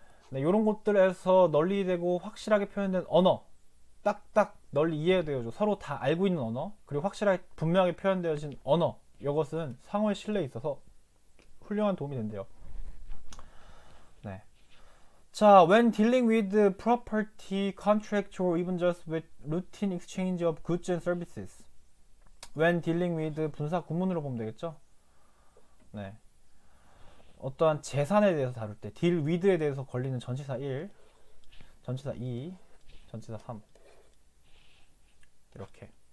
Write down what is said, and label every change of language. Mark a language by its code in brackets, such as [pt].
[ko] 네, 이런 것들에서 널리 되고 확실하게 표현된 언어, 딱딱 널리 이해되어져 서로 다 알고 있는 언어, 그리고 확실하게 분명하게 표현되어진 언어, 이것은 상호의 신뢰에 있어서 훌륭한 도움이 된대요. 네. [en] 자, when dealing with property, contract, or even just with routine exchange of goods and services. when dealing with, [ko] 분사 구문으로 보면 되겠죠. 네. 어떠한 재산에 대해서 다룰 때, deal with에 대해서 걸리는 전치사 1, 전치사 2, 전치사 3, 이렇게.